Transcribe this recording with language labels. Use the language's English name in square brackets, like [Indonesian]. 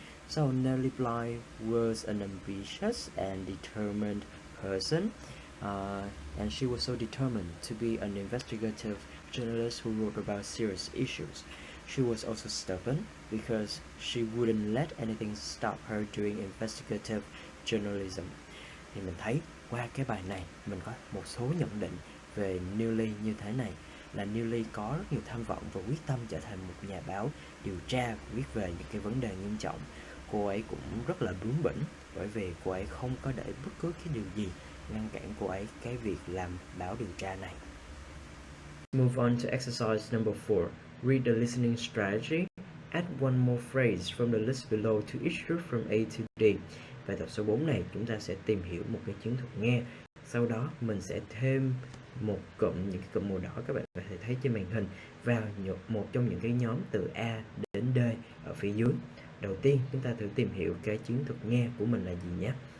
[English] So Nellie Bly was an ambitious and determined person, and she was so determined to be an investigative journalist who wrote about serious issues. She was also stubborn because she wouldn't let anything stop her doing investigative journalism. [Vietnamese] Thì mình thấy qua cái bài này mình có một số nhận định về Nellie như thế này, là Nellie có rất nhiều tham vọng và quyết tâm trở thành một nhà báo điều tra, viết về những cái vấn đề nghiêm trọng. Cô ấy cũng rất là bướng bỉnh, bởi vì cô ấy không có để bất cứ cái điều gì ngăn cản cô ấy cái việc làm báo điều tra này. [English] Move on to exercise number 4. Read the listening strategy. Add one more phrase from the list below to each group from A to D. [Vietnamese] Bài tập số 4 này chúng ta sẽ tìm hiểu một cái chiến thuật nghe. Sau đó mình sẽ thêm một cụm, những cái cụm màu đỏ các bạn có thể thấy trên màn hình vào một trong những cái nhóm từ A đến D ở phía dưới. Đầu tiên chúng ta thử tìm hiểu cái chiến thuật nghe của mình là gì nhé.